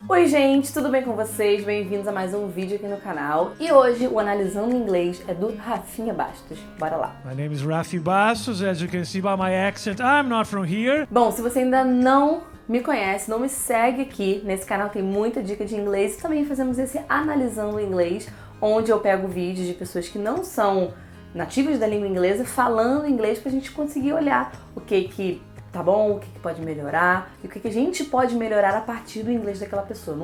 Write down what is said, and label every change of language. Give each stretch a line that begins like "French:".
Portuguese: Oi gente, tudo bem com vocês? Bem-vindos a mais um vídeo aqui no canal. E hoje o Analisando Inglês é do Rafinha Bastos. Bora lá.
English: My name is Rafi Bastos. As you can see by my accent, I'm not from here.
Portuguese: Bom, se você ainda não me conhece, não me segue aqui, nesse canal tem muita dica de inglês e também fazemos esse Analisando Inglês, onde eu pego vídeos de pessoas que não são nativas da língua inglesa falando inglês pra gente conseguir olhar o que tá bom, o que pode melhorar e o que a gente pode melhorar a partir do inglês daquela pessoa.